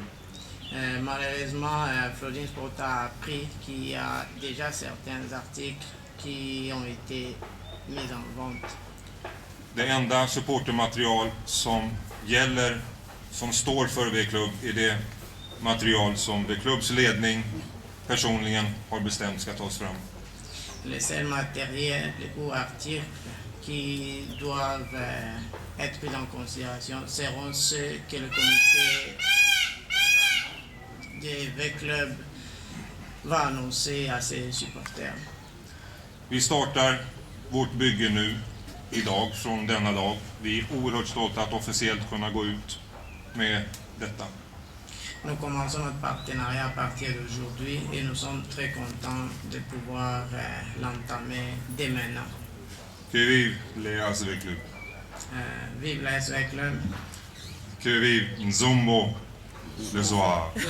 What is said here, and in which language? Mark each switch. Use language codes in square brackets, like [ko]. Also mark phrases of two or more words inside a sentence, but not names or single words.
[fr] Malheureusement, Flodin Sport a appris qu'il y a déjà certains articles qui ont été mis en vente. [sv] Det enda supportermaterial som gäller, som står för V-klubb, är det material som V-klubbs ledning personligen har bestämt ska tas fram. [fr] Les seuls matériels ou articles qui doivent être pris en considération seront ceux que le comité de V-club va annoncer à ses supporters. [sv] Vi startar vårt bygge nu, idag, från denna dag. Vi är oerhört stolta att officiellt kunna gå ut med detta. [fr] Nous commençons notre partenariat à partir d'aujourd'hui et nous sommes très contents de pouvoir l'entamer dès maintenant. Que vive les ASV Club. Vive la ASV Club. Que vive Nzombo le soir.